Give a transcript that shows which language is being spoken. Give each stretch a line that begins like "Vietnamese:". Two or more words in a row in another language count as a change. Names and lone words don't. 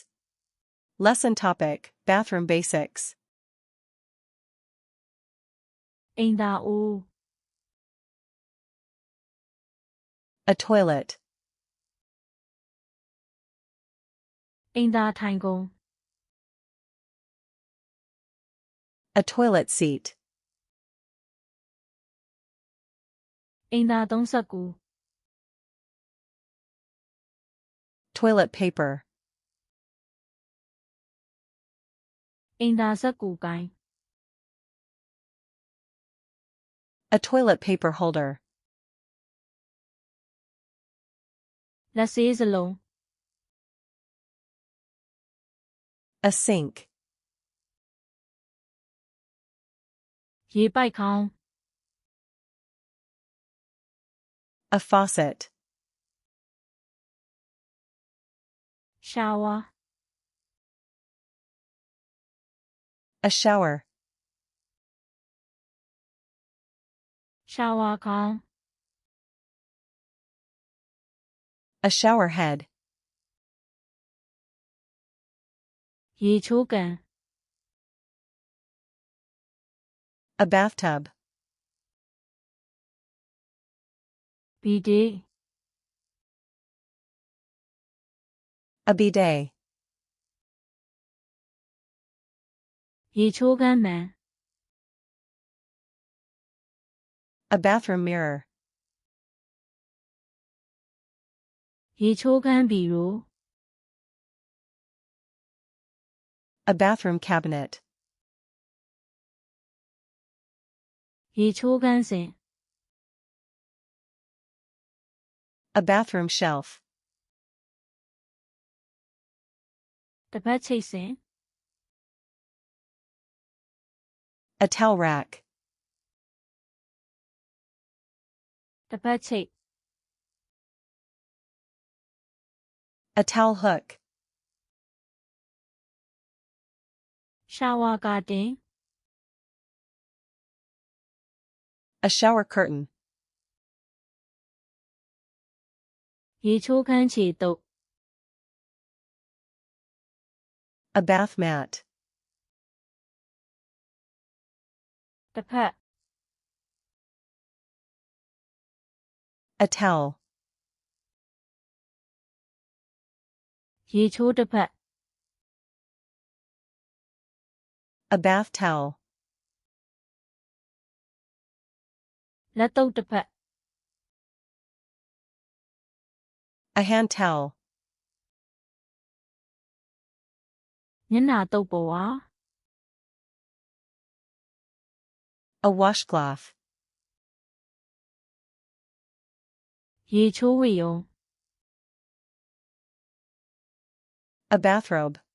English: Lesson topic, Bathroom Basics.
Burmese: အိမ်သာအိုး
English: A toilet.
Burmese: အိမ်သာထိုင်ကုန်
English: A toilet seat.
Burmese: အိမ်သာသုံးစက္ကူ
English: Toilet paper.
Burmese: အိမ်သာစက္ကူကိုင်း
English: A toilet paper holder.
Burmese: လက်ဆေးစလုံး
English: A sink.
Burmese: ရေပိုက်ခေါင်း
English: A faucet.
Burmese: ရှာဝါ
English: A shower.
Burmese: ရှာဝါခေါင်း
English: A shower head.
Burmese: ရေချိုးကန်
English: A bathtub.
Burmese: ဘီဒေ
English: A bidet.
Burmese: ရေချိုးခန်းမှန်
English: A bathroom mirror.
Burmese: ရေချိုးခန်းဘီရို
English: A bathroom cabinet.
Burmese: ရေချိုးခန်းစင်
English: A bathroom shelf.
Burmese: တစ်ပတ်ချိတ်စင်
English: A towel rack.
Burmese: တစ်ပတ်ချိတ်
English: A towel hook.
Burmese: ရှာဝါကာတင်
English: A shower curtain.
Burmese: ရေချိုးခန်းခြေတုပ်
English: A bath mat.
Burmese: တစ်ဖက်
English: A towel.
Burmese: ရေချိုးတစ်ဖက်
English: A bath towel.
Burmese: လက်တုပ်တစ်ဖက်
English: A hand towel.
Burmese: မျက်နှာတုပ်ပေါ်ဝါ
English: A washcloth.
Burmese: ရေချိုးဝေယုံ
English: A bathrobe.